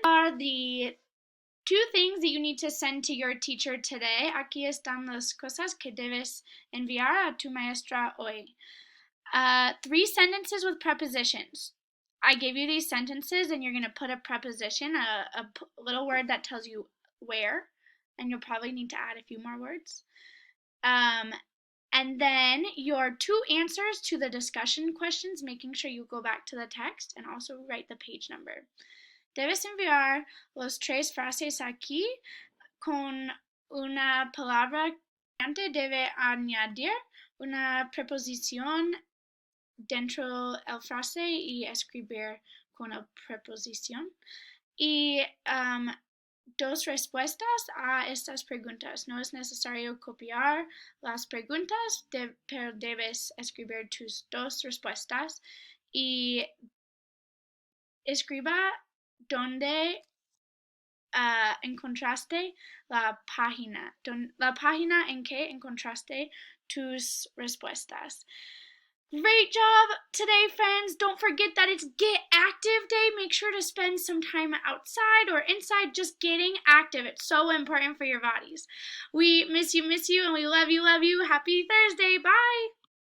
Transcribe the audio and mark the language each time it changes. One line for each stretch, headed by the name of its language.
English: Are the 2 things that you need to send to your teacher today.
Spanish: Aquí están las cosas que debes enviar a tu maestra hoy.
English: 3 sentences with prepositions. I gave you these sentences and you're going to put a preposition, a little word that tells you where, and you'll probably need to add a few more words. And then your 2 answers to the discussion questions, making sure you go back to the text and also write the page number.
Spanish: Debes enviar los 3 frases aquí con una palabra que debe añadir una preposición dentro del frase y escribir con la preposición. Y 2 respuestas a estas preguntas. No es necesario copiar las preguntas, pero debes escribir tus 2 respuestas y escriba donde encontraste la página en que encontraste tus respuestas.
English: Great job today, friends. Don't forget that it's Get Active Day. Make sure to spend some time outside or inside just getting active. It's so important for your bodies. We miss you, and we love you. Happy Thursday. Bye.